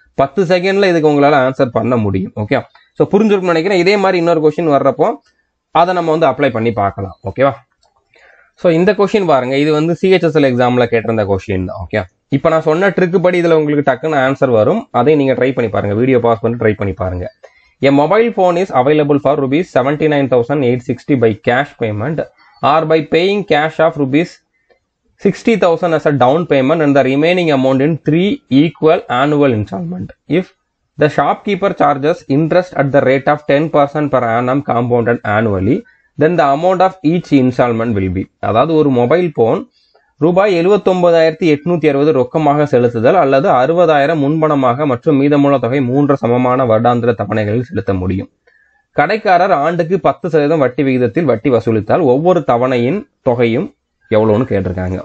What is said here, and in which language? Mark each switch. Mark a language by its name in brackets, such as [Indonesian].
[Tamil] 10 செகண்ட்ல இதுக்கு உங்களால ஆன்சர் பண்ண முடியும். ஓகே, ஸோ புரிஞ்சிருக்கும்னு நினைக்கிறேன். இதே மாதிரி இன்னொரு கொஸ்டின் வர்றப்போ அதை நம்ம வந்து அப்ளை பண்ணி பார்க்கலாம். ஓகேவா? ஸோ இந்த கொஸ்டின் பாருங்க, இது வந்து சிஹெச்எஸ்எல் எக்ஸாம்ல கேட்டிருந்த கொஸ்டின் தான். ஓகே, இப்போ நான் சொன்ன ட்ரிக் படி இதுல உங்களுக்கு டக்குன்னு ஆன்சர் வரும். அதை நீங்க ட்ரை பண்ணி பாருங்க. வீடியோ பாஸ் பண்ணி ட்ரை பண்ணி பாருங்க. [English] A mobile phone is available for rupees 79,860 by cash payment or by paying cash of rupees 60,000 as a down payment and the remaining amount in 3 equal annual installment. If the shopkeeper charges interest at the rate of 10% per annum compounded annually, then the amount of each installment will be. [Tamil] அதாவது ஒரு mobile phone ரூபாய் 79,860 ரொக்கமாக செலுத்துதல் அல்லது 60,000 முன்பணமாக மற்றும் மீதமுள்ள தொகை 3 சமமான வருடாந்திர தவணைகளில் செலுத்த முடியும். கடைக்காரர் ஆண்டுக்கு 10% வட்டி விகிதத்தில் வட்டி வசூலித்தால் ஒவ்வொரு தவணையின் தொகையும் எவ்வளவுன்னு கேட்டிருக்காங்க.